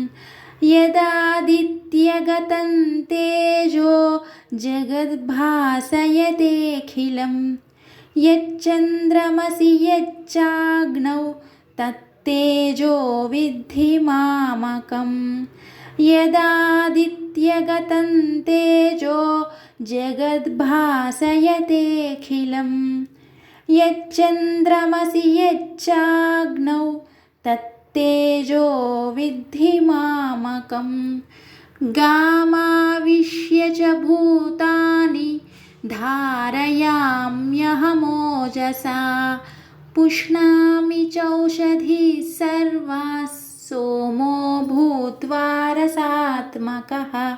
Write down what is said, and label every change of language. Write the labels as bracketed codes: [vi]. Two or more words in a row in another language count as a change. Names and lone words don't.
[sa] యదాదిత్యగతం తేజో జగద్భాసయతేఖిలం యచ్చంద్రమసి యచ్చాగ్నౌ తత్తేజో విద్ధి మామకం. యదాదిత్యగతం తేజో జగద్భాసయతేఖిలం యచ్చంద్రమసి యచ్చాగ్నౌ తత్తేజో విద్ధి మామకం. గామావిశ్య చ భూతాని धारयाम्यहमोजसा पुष्णामि चौषधिः सर्वाः सोमो भूत्वा रसात्मकः